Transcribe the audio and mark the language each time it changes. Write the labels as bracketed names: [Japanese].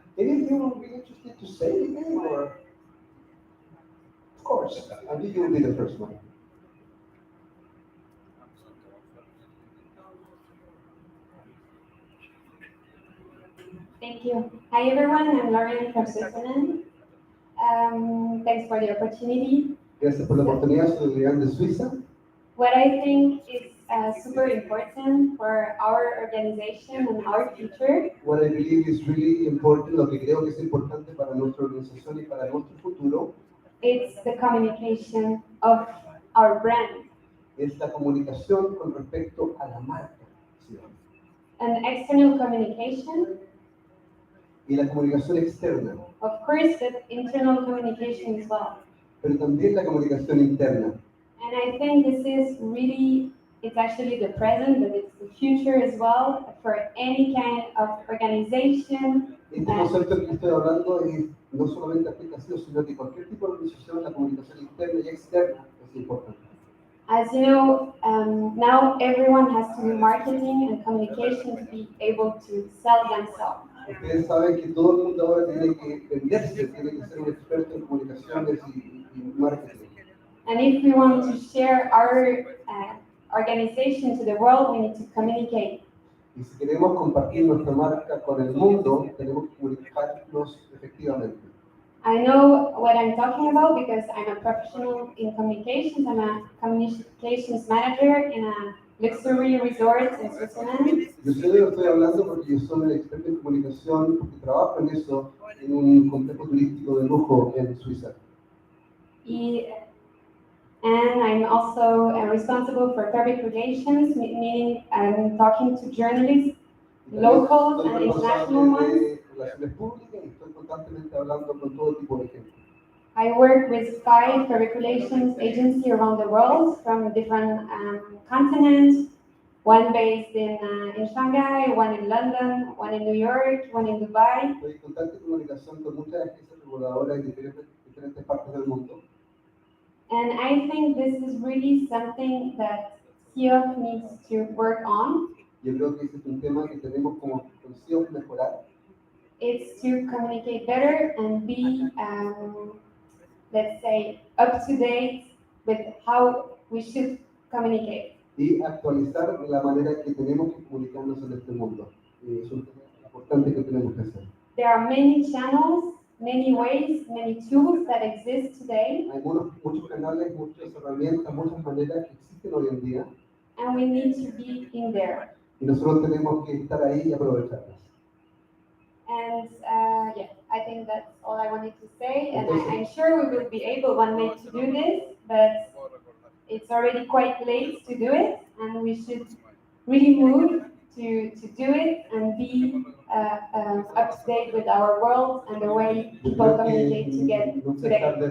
[English] Any of you would be interested to say anything, or? Of course, I think you will be the first one. Thank you. Hi everyone, I'm Lauren from Switzerland. Thanks for the opportunity. [Spanish] Gracias por la oportunidad, soy Adrián de Suiza. [English] What I think is super important for our organization and our future. What I believe is really important, [Spanish] lo que creo que es importante para nuestra organización y para nuestro futuro. [English] It's the communication of our brand. [Spanish] Es la comunicación con respecto a la marca. ¿Sí? [English] And external communication. [Spanish] Y la comunicación externa. [English] Of course, but internal communication as well. [Spanish] Pero también la comunicación interna. [English] And I think this is really, it's actually the present, but it's the future as well for any kind of organization. [Spanish] Este concepto que estoy hablando es no solamente aplicación, sino que cualquier tipo de organización, la comunicación interna y externa es importante. [English] As you know, now everyone has to do marketing and communication to be able to sell themselves. [Spanish] Ustedes saben que todo el mundo ahora tiene que venderse, tiene que ser un experto en comunicaciones y marketing. [English] And if we want to share our organization to the world, we need to communicate. [Spanish] Y si queremos compartir nuestra marca con el mundo, tenemos que comunicarnos efectivamente. [English] I know what I'm talking about because I'm a professional in communications. I'm a communications manager in a luxury resort in Switzerland. [Spanish] Yo sé de lo que estoy hablando porque yo soy un experto en comunicación, porque trabajo en eso en un complejo turístico de lujo en Suiza. Y [English] And I'm also responsible for public relations, meaning I'm talking to journalists, local and international ones. [Spanish] Relaciones públicas y estoy constantemente hablando con todo tipo de gente. [English] I work with 5 public relations agencies around the world from different continents. One based in Shanghai, one in London, one in New York, one in Dubai. [Spanish] Estoy en constante comunicación con muchas agencias reguladoras en diferentes partes del mundo. [English] And I think this is really something that CIOF needs to work on. [Spanish] Yo creo que ese es un tema que tenemos como CIOF mejorar. [English] It's to communicate better and be, let's say, up to date with how we should communicate. [Spanish] Y actualizar la manera que tenemos que comunicarnos en este mundo. Es un tema importante que tenemos que hacer. [English] There are many channels, many ways, many tools that exist today. [Spanish] Hay muchos canales, muchas herramientas, muchas maneras que existen hoy en día. [English] And we need to be in there. [Spanish] Y nosotros tenemos que estar ahí y aprovecharlas. [English] And yeah, I think that's all I wanted to say. And I'm sure we will be able one day to do this, but it's already quite late to do it, and we should really move to do it and be up to date with our world and the way people communicate to get today.